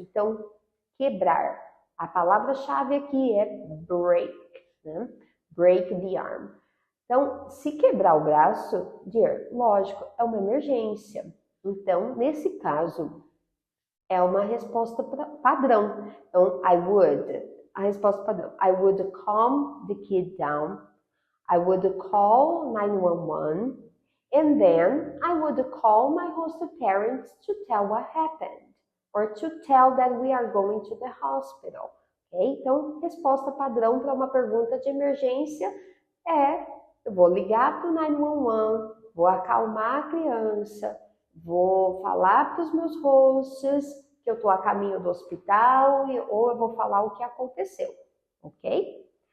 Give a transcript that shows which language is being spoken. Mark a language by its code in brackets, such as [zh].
[pt] Então, quebrar. A palavra-chave aqui é break, né? [en] Break the arm. [pt] Então, se quebrar o braço, dear, lógico, é uma emergência. Então, nesse caso, é uma resposta padrão. Então, a resposta padrão. [en] I would calm the kid down. I would call 911. And then I would call my host parents to tell what happened. Or to tell that we are going to the hospital. Okay? [pt] Então, resposta padrão para uma pergunta de emergência é: eu vou ligar para o 911, vou acalmar a criança, vou falar para os meus hosts que eu estou a caminho do hospital, ou eu vou falar o que aconteceu, ok?